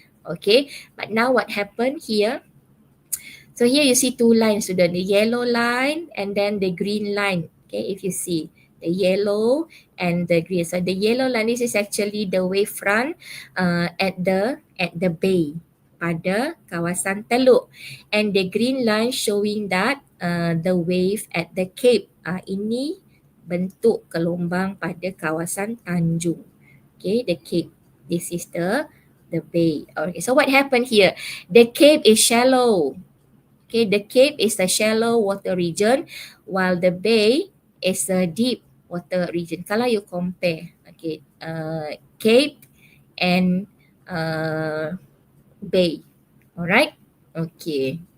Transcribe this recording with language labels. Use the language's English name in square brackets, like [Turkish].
[English] Okay, but now what happened here? So here you see two lines, student, the yellow line and then the green line. Okay, if you see the yellow and the green. So the yellow line, this is actually the wavefront at the bay [Malay] pada kawasan Teluk, [English] and the green line showing that the wave at the Cape. [Malay] Ini bentuk gelombang pada kawasan Tanjung. [English] Okay, the Cape. This is the bay. Okay, so what happened here? The Cape is shallow. Okay, the Cape is a shallow water region while the bay is a deep water region. [Malay] Kalau [English] you compare, okay, Cape and bay. Alright? Okay.